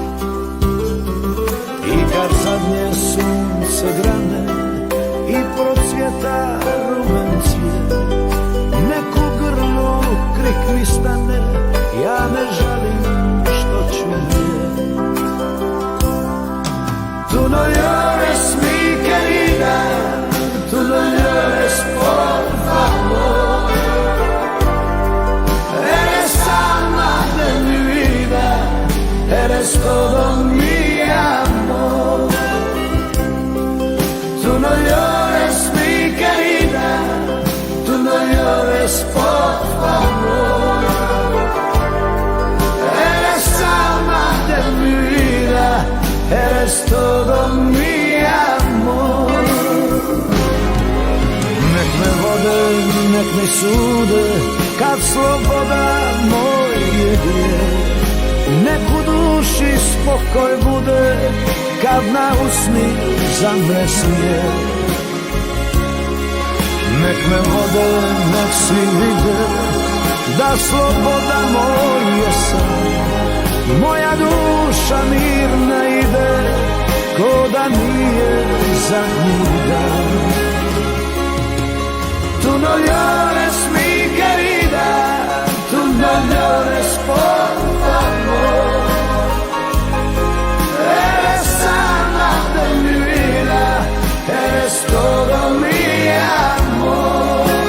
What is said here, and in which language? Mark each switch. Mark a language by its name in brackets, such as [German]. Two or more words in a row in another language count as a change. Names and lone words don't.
[Croatian] I kad zadnje sunce grane i procvjeta rumen cvijet, nek u grlu krik mi stane, ja ne žalim što ću umrijet. [Spanish] Tu no llores mi querida, tu no llores por favor. Eres alma de mi vida, eres todo mi amor. Tu no llores mi querida, tu no llores por favor. Eres alma de mi vida, eres todo mi amor. [Croatian] Nek me vode, nek me sude, kad sloboda moj je grijeh. Nek u duši spokoj bude, kad na usni zamre smijeh. Nek me vode, nek svi vide, da sloboda moj je san. Moja duša mirna ide, ko da nije zadnji dan. [Spanish] Tu no llores mi querida, tu no llores por favor. Eres alma de mi vida, eres todo mi amor.